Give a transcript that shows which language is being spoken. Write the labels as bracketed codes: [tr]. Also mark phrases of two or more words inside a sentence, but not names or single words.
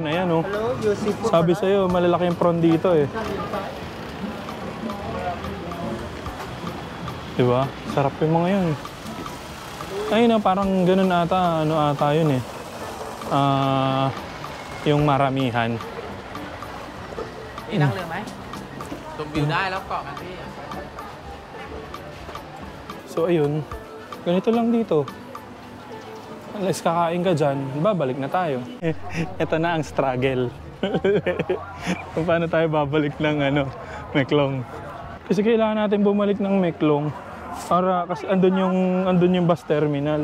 [tl] Ayan Sabi sa'yo, malalaking prawn dito Diba? Sarap yung mga yun. Ayun parang ganun ata, ata yun yung maramihan. [th] พี่นั่งเรือไหมชมวิวได้แล้วเกาะกันพี่ [tl] So ayun, ganito lang dito. Unless kakain ka dyan, babalik na tayo. Ito na ang struggle. Kung paano tayo babalik ng Meklong. Kasi kailangan natin bumalik ng Meklong para kasi andun yung bus terminal.